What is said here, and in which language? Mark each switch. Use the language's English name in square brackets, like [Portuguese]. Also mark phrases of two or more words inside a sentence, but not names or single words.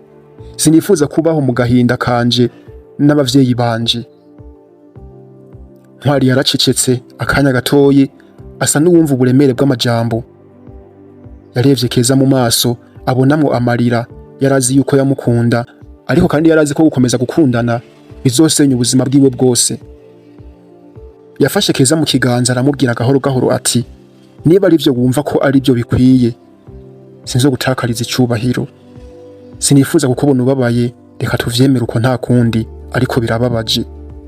[Rundi] Sinifuza kubaho mu gahinda kanje n'abavyeyi banje. Ntwari yaracecetse akanya gatoyi, asa n'uwumva uburemere bw'amajambo. Yarevye Keza mu maso, abonamwo amarira. Yarazi yuko yamukunda, ariko kandi yarazi ko gukomeza gukundana bizosenya ubuzima bwiwe bwose. Yafashe Keza mu kiganza aramubwira gahoro gahoro ati niba ari byo wumva ko ari byo bikwiye, sinzo gutakariza icubahiro. Sinifuza kukubona ubabaye, reka tuvyemere uko nta kundi, ariko birababaje.